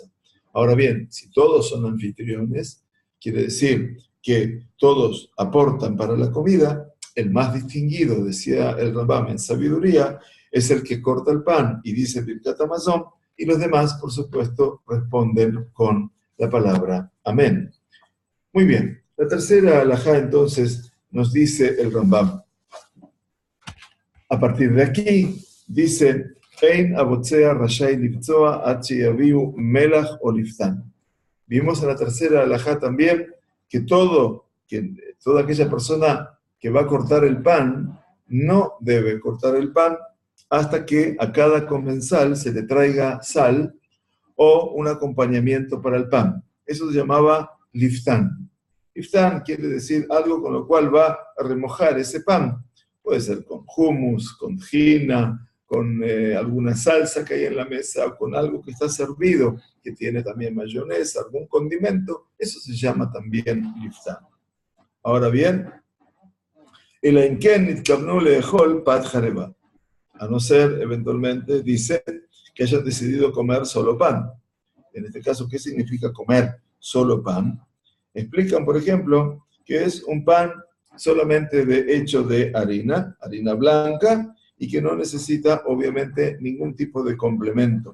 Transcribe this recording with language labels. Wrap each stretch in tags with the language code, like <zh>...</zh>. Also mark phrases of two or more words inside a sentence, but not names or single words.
<es>Ahora bien, si todos son anfitriones, quiere decir que todos aportan para la comida, el más distinguido, decía el Rambam en sabiduría, es el que corta el pan y dice Birkat Hamazon, y los demás, por supuesto, responden con la palabra amén. Muy bien, la tercera halajá entonces nos dice el Rambam. A partir de aquí, dice,</es> <he>אין הבוצע רשאי לבצוע עד שיביאו מלח או ליפתן.</he> <es>Vimos en la tercera halajá también que toda aquella persona que va a cortar el pan no debe cortar el pan hasta que a cada comensal se le traiga sal o un acompañamiento para el pan. Eso se llamaba liftán. Liftán quiere decir algo con lo cual va a remojar ese pan. Puede ser con hummus, con jina, con alguna salsa que hay en la mesa, o con algo que está servido, que tiene también mayonesa, algún condimento. Eso se llama también liftán. Ahora bien,</es> <he>אלא אם כן נתכוונו לאכול פת חרבה.</he> <es>A no ser, eventualmente, dice que hayan decidido comer solo pan. En este caso, ¿qué significa comer solo pan? Explican, por ejemplo, que es un pan solamente hecho de harina blanca, y que no necesita, obviamente, ningún tipo de complemento.</es>